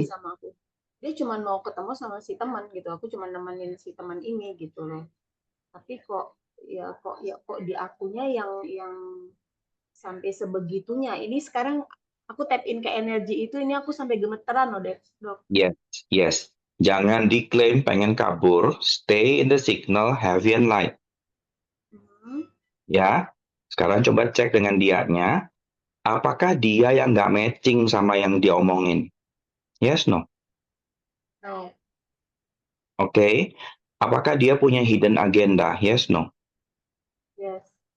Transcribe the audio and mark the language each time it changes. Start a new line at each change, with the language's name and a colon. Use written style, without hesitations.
Indonesian: sih sama aku. Dia cuma mau ketemu sama si teman gitu. Aku cuma nemenin si teman ini gitu loh. Tapi kok di akunya yang sampai sebegitunya. Ini sekarang aku
English: tap in
Indonesian: ke energi itu, ini aku sampai gemeteran loh, dok.
English: Yes, yes.
Indonesian: Jangan diklaim pengen kabur.
English: Stay in the signal heavy and light. Hmm. Ya.
Indonesian: Sekarang coba cek dengan dianya. Apakah dia yang nggak matching sama yang dia omongin?
English: Yes, no. No.
Indonesian: Oke. Apakah dia punya
English: hidden agenda? Yes, no. Yes.